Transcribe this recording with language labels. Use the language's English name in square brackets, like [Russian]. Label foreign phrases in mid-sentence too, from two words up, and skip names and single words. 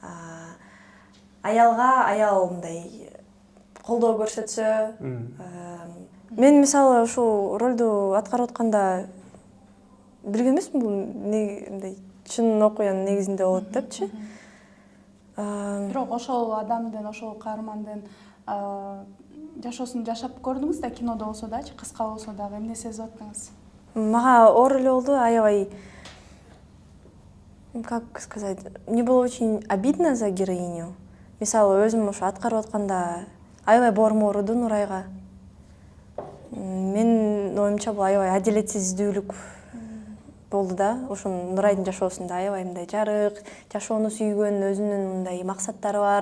[Kyrgyz] Аялга аял мындай колдоо көрсөтсө, мен мисалы ушул ролду аткарып атканда билген эмесмин бул мындай чын окуянын негизинде болот депчи. Бирок ошол адамдын, ошол каармандын жашоосун жашап көрдүңүз да, кинодо болсо дачы, кыска болсо дагы эмне сезип аттыңыз? Мага оор эле болду, аябай, [Russian] как сказать, мне было очень обидно за героиню. [Kyrgyz] Мисалы, өзүм ошо аткарып атканда аябай боорум ооруду Нурайга. Мен оюмча бул аябай адилетсиздүүлүк болду да. Ошо Нурайдын жашоосунда аябай мындай жарык, жашоону сүйгөн, өзүнүн мындай максаттары бар.